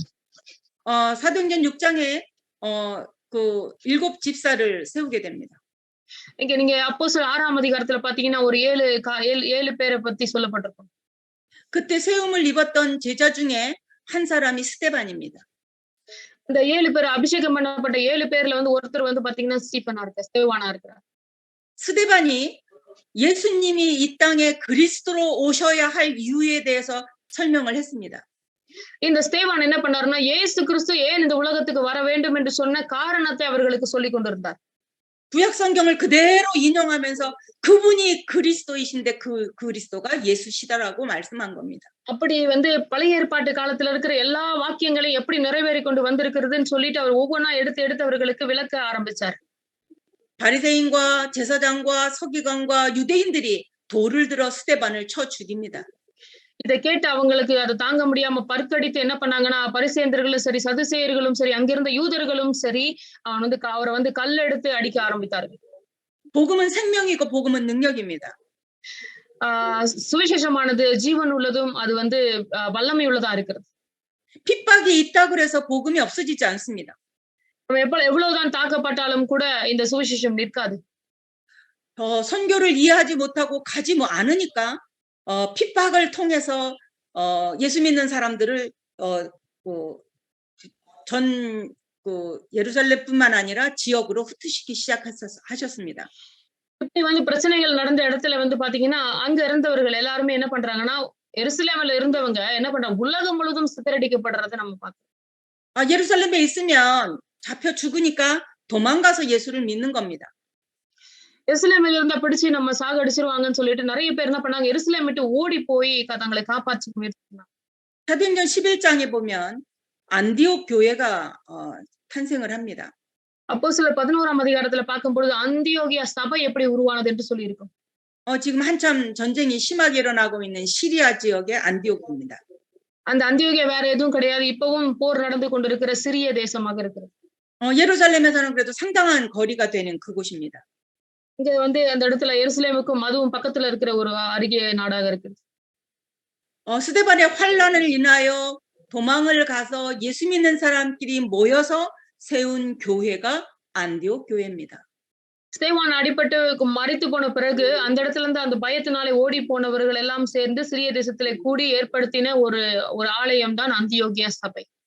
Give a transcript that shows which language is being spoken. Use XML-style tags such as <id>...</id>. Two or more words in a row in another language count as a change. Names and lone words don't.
<ko>사도행전 6장에 그 7 집사를 세우게 됩니다.</ko> <ta>இங்க நீங்க அப்போஸ்தலர் 6ஆம் அதிகாரத்துல பாத்தீங்கன்னா ஒரு 7 பேரை பத்தி சொல்லப்பட்டிருக்கும்.</ta> <ko>그때 세움을 입었던 제자 중에 한 사람이 스데반입니다.</ko> <ta>இந்த 7 பேர் அபிஷேகம் பண்ணப்பட்ட 7 பேர்ல வந்து ஒருத்தர் வந்து பாத்தீங்கன்னா ஸ்தேவானா இருக்கிறார்.</ta> <ko>스데반이 예수님이 이 땅에 그리스도로 오셔야 할 이유에 대해서 설명을 했습니다.</ko> <ta>இந்த ஸ்தேவான் என்ன பண்ணாருன்னா இயேசு கிறிஸ்து ஏன் இந்த உலகத்துக்கு வர வேண்டும் என்று சொன்ன காரணத்தை அவர்களுக்கு சொல்லிக் கொண்டிருந்தார்.</ta> <ko>구약 성경을 그대로 인용하면서 그분이 그리스도이신데 그 그리스도가 예수시다라고 말씀한 겁니다.</ko> <ta>அப்படி வந்து பழைய ஏற்பாட்டு காலத்துல இருக்கிற எல்லா வாக்கியங்களையும் எப்படி நிறைவேறிக் கொண்டு வந்திருக்கிறதுன்னு சொல்லிட்டு அவர் ஒவ்வொன்னா எடுத்து எடுத்து அவர்களுக்கு விளக்க ஆரம்பிச்சார்.</ta> <ko>바리새인과 제사장과 서기관과 유대인들이 돌을 들어 스데반을 쳐 죽입니다.</ko> <ta>இதை கேட்டு அவங்களுக்கு அதை தாங்க முடியாம பற்கடித்து என்ன பண்ணாங்கன்னா, பரிசேயர்களும் சரி, சதுசேயர்களும் சரி, அங்கிருந்த யூதர்களும் சரி, அவரை வந்து கல்லெடுத்து அடிக்க ஆரம்பித்தார்கள்.</ta> <ko>복음은 생명이고 복음은 능력입니다.</ko> <ta>சுவிசேஷமானது ஜீவன் உள்ளதும் அது வந்து வல்லமை உள்ளதா இருக்கிறது.</ta> <ko>핍박이 있다고 해서 복음이 없어지지 않습니다.</ko> <ta>எவ்வளவுதான் தாக்கப்பட்டாலும் கூட இந்த சுவிசேஷம் நிற்காது.</ta> <ko>선교를 이해하지 못하고 가지 않으니까 핍박을 통해서 예수 믿는 사람들을 전 예루살렘뿐만 아니라 지역으로 흩으시기 시작하셨습니다.</ko> <ta>இப்படி வந்து பிரச்சனைகள் நடந்த இடத்துல வந்து பாத்தீங்கன்னா, அங்க இருந்தவர்கள் எல்லாருமே என்ன பண்றாங்கன்னா, எருசலேம்ல இருந்தவங்க என்ன பண்றாங்க, உலகம் முழுதும் சிதறடிக்கப்படுறதை நம்ம பார்க்கிறோம்.</ta> <ko>예루살렘에 있으면 잡혀 죽으니까 도망가서 예수를 믿는 겁니다.</ko> <ta>எருசலேமில் இருந்தா பிடிச்சு நம்ம சாகடிச்சிருவாங்கன்னு சொல்லிட்டு நிறைய பேர் என்ன பண்ணாங்க, எருசலேம் விட்டு ஓடி போய் தங்களை காப்பாற்ற முயற்சி பண்ணாங்க.</ta> <ko>사도행전 11장에 보면 안디옥 교회가 탄생을 합니다.</ko> <ta>அப்போஸ்தலர் 11ஆம் அதிகாரத்துல பார்க்கும்பொழுது அந்தியோகியா சபை எப்படி உருவானது என்று சொல்லி இருக்கும்.</ta> <ko>지금 한참 전쟁이 심하게 일어나고 있는 시리아 지역의 안디옥입니다.</ko> <ta>அந்த அந்தியோகியா வேற எதுவும் கிடையாது. இப்பவும் போர் நடந்து கொண்டிருக்கிற சிறிய தேசமாக இருக்கிறது.</ta> <ko>예루살렘에서는 그래도 상당한 거리가 되는 그곳입니다.</ko> <ta>இங்க வந்து அந்த இடத்துல எருசலேமுக்கும் அதுவும் பக்கத்துல இருக்கிற ஒரு அருகே நாடாக இருக்குது.</ta> <ko>스데반의 환란을 인하여 도망을 가서 예수 믿는 사람끼리 모여서 세운 교회가 안디옥 교회입니다.</ko> <ta>ஸ்தேவான் அடிபட்டு மரித்து போன பிறகு அந்த இடத்துல இருந்து அந்த பயத்தினாலே ஓடி போனவர்கள் எல்லாம் சேர்ந்து சிறிய தேசத்திலே கூடி ஏற்படுத்தின ஒரு ஆலயம் தான் அந்தியோகியா சபை.</ta>